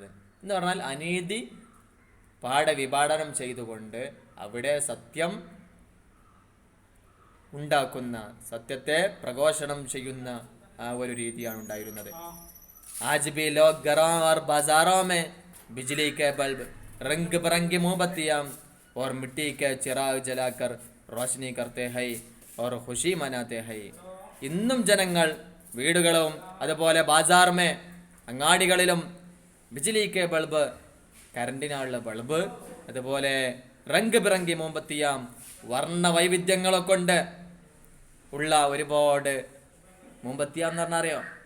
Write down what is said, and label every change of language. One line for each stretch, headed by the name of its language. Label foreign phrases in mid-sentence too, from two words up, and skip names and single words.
Malayalam: എന്ന് പറഞ്ഞാൽ അനീതി പാഠവിഭാടനം ചെയ്തുകൊണ്ട് അവിടെ സത്യം ഉണ്ടാക്കുന്ന, സത്യത്തെ പ്രഘോഷണം ചെയ്യുന്ന ആ ഒരു രീതിയാണ് ഉണ്ടായിരുന്നത്.
Hindi: आज भी लोग घरों और बाजारों में बिजली के बल्ब रंग बिरंगी मोमबत्तियां और मिट्टी के चिराग जलाकर रोशनी करते हैं और खुशी मनाते हैं.
Malayalam: ഇന്നും ജനങ്ങൾ വീടുകളും അതുപോലെ ബാജാർമേ അങ്ങാടികളിലും
Hindi: बिजली के बल्ब,
Malayalam: കറണ്ടിനുള്ള ബൾബ്, അതുപോലെ
Hindi: रंग बिरंगी मोमबत्तियां,
Malayalam: വർണ്ണ വൈവിധ്യങ്ങളെ കൊണ്ട് ഉള്ള ഒരുപാട് മോംബത്തിയ എന്ന് പറഞ്ഞാൽ അറിയോ?